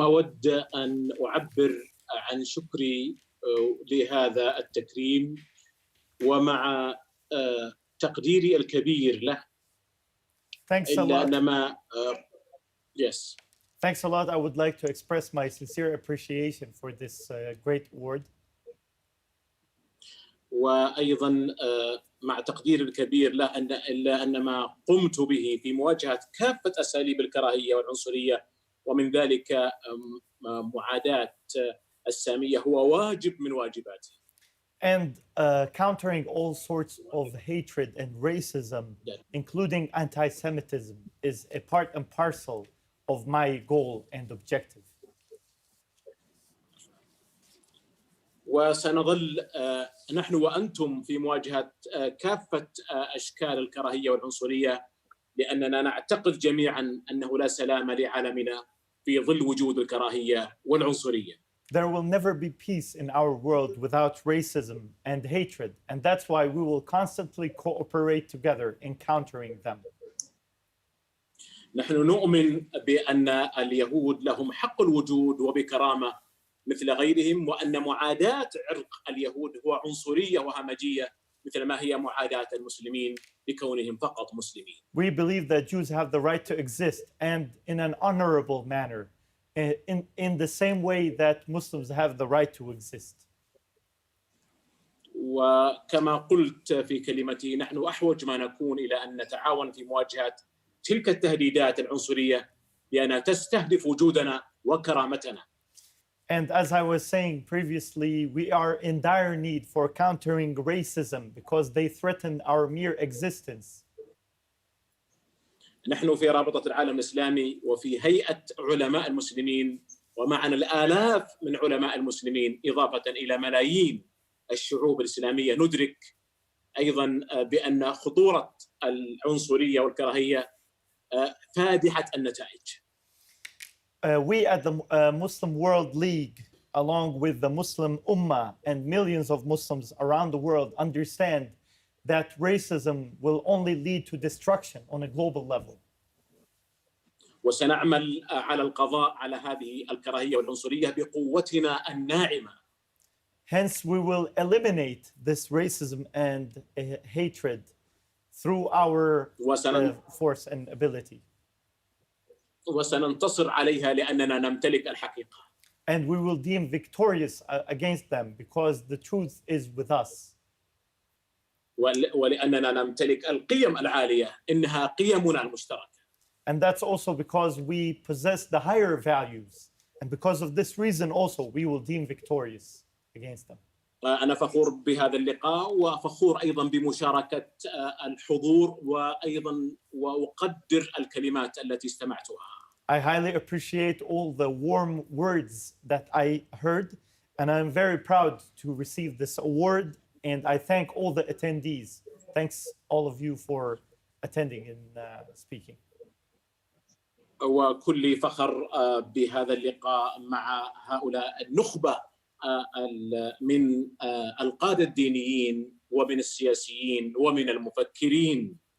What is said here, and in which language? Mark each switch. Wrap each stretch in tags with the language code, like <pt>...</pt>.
<ar>أود أن أعبر عن شكري لهذا التكريم ومع تقديري الكبير له.</ar> <en>Thanks a lot. Yes. Thanks a lot. I would like to express my sincere appreciation for this great award.</en> <ar>وأيضا مع تقدير الكبير له أن ما قمت به في مواجهة كافة أساليب الكراهية والعنصرية ومن ذلك معاداة السامية هو واجب من واجباتي.</ar> <en>And countering all sorts of hatred and racism, including anti-Semitism, is a part and parcel of my goal and objective.</en> <ar>وسنظل نحن وأنتم في مواجهة كافة أشكال الكراهية والعنصرية لأننا نعتقد جميعا أنه لا سلام لعالمنا في ظل وجود الكراهية والعنصرية.</ar> <en>There will never be peace in our world without racism and hatred, and that's why we will constantly cooperate together in countering them.</en> <ar>نحن نؤمن بأن اليهود لهم حق الوجود وبكرامة مثل غيرهم وأن معاداة عرق اليهود هو عنصرية وهمجية مثل ما هي معاداة المسلمين لكونهم فقط مسلمين.</ar> <en>We believe that Jews have the right to exist and in an honorable manner. In the same way that Muslims have the right to exist.</en> <ar>وكما قلت في كلمتي نحن أحوج ما نكون إلى أن نتعاون في مواجهة تلك التهديدات العنصرية لأنها تستهدف وجودنا وكرامتنا.</ar> <en>And as I was saying previously, we are in dire need for countering racism because they threaten our mere existence.</en> <ar>نحن في رابطة العالم الإسلامي وفي هيئة علماء المسلمين ومعنا الآلاف من علماء المسلمين إضافة إلى ملايين الشعوب الإسلامية ندرك أيضا بأن خطورة العنصرية والكراهية فادحة النتائج.</ar> <en>We at the Muslim World League, along with the Muslim Ummah and millions of Muslims around the world, understand that racism will only lead to destruction on a global level.</en> <ar>وسنعمل على القضاء على هذه الكراهية والعنصرية بقوتنا الناعمة.</ar> <en>Hence, we will eliminate this racism and hatred through our force and ability.</en> <ar>وسننتصر عليها لأننا نمتلك الحقيقة.</ar> <en>And we will deem victorious against them because the truth is with us.</en> <ar>ولأننا نمتلك القيم العالية إنها قيمنا المشتركة.</ar> <en>And that's also because we possess the higher values. And because of this reason also we will deem victorious against them.</en> <ar>أنا فخور بهذا اللقاء وفخور أيضا بمشاركة الحضور وأيضا وأقدر الكلمات التي استمعتها.</ar> <en>I highly appreciate all the warm words that I heard, and I'm very proud to receive this award, and I thank all the attendees. Thanks all of you for attending and speaking.</en> <ar>وكل فخر بهذا اللقاء مع هؤلاء النخبة من القادة الدينيين ومن السياسيين ومن المفكرين.</ar>